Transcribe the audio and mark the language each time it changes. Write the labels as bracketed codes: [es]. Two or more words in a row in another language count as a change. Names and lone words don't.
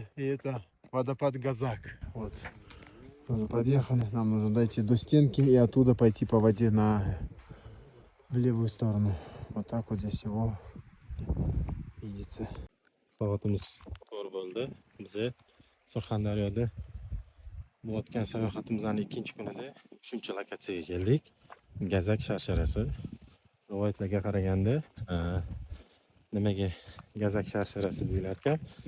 [ru] И это водопад Газак. Вот. Тоже подъехали. Нам нужно дойти до стенки и оттуда пойти по воде на левую сторону. Вот так вот здесь его видите. [uz] Soatimiz 4 bo'ldi. Biz Surxondaryoda bu o'tgan sayohatimizning ikkinchi kunida 3-lokatsiyaga keldik. Gazak sharsharasi. Rivoyatlarga qaraganda, nimaga Gazak sharsharasi deyilar ekan?